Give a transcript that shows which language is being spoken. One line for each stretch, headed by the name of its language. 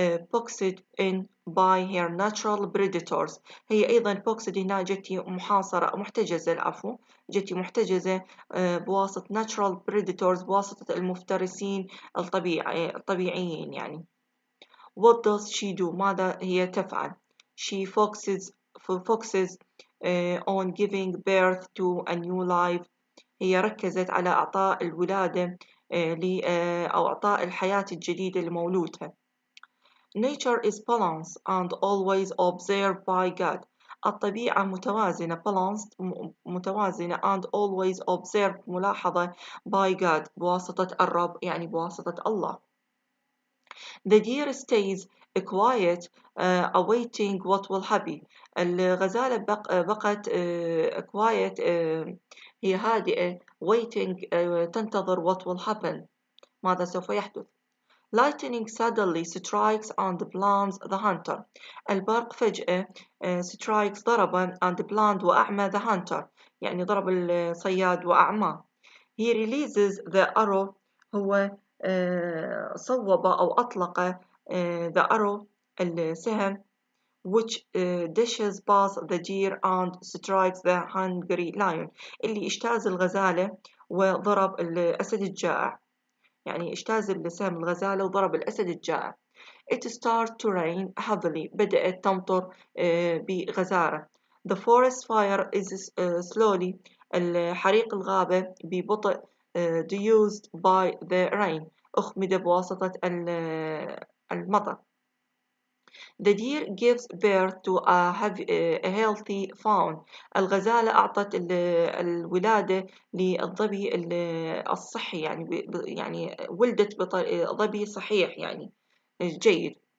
English: boxed in by her natural predators.
Arabic: هي أيضا boxed هنا جتي محاصرة محتجزة العفو جتي محتجزة بواسطة
English: natural predators
Arabic: بواسطة المفترسين الطبيعيين يعني.
English: What does she do؟
Arabic: ماذا هي تفعل؟
English: She focuses on giving birth to a new life.
Arabic: هي ركزت على إعطاء الولادة أو إعطاء الحياة الجديدة لمولودها.
English: Nature is balanced and always observed by God.
Arabic: الطبيعة متوازنة balanced متوازنة
English: and always observed
Arabic: ملاحظة
English: by God
Arabic: بواسطة الرب يعني بواسطة الله.
English: The deer stays quiet awaiting what will happen.
Arabic: الغزالة بقت quiet هي هادئة waiting تنتظر
English: what will happen
Arabic: ماذا سوف يحدث.
English: Lightning suddenly strikes and blinds the hunter.
Arabic: البرق فجأة strikes ضرب
English: and blind
Arabic: وأعمى
English: the hunter
Arabic: يعني ضرب الصياد وأعماه.
English: He releases the arrow
Arabic: هو صوب أو أطلق
English: the arrow
Arabic: السهم
English: which dashes past the deer and strikes the hungry lion
Arabic: اللي اجتاز الغزالة وضرب الأسد الجائع يعني اجتاز السهم الغزالة وضرب الأسد الجائع.
English: It started to rain heavily.
Arabic: بدأت تمطر بغزارة.
English: The forest fire is slowly.
Arabic: الحريق الغابة ببطء
English: doused by the rain.
Arabic: أخمد بواسطة المطر.
English: The deer gives birth to a healthy fawn.
Arabic: الغزالة أعطت الولادة للظبي الصحي يعني ولدت ظبي صحيح يعني جيد.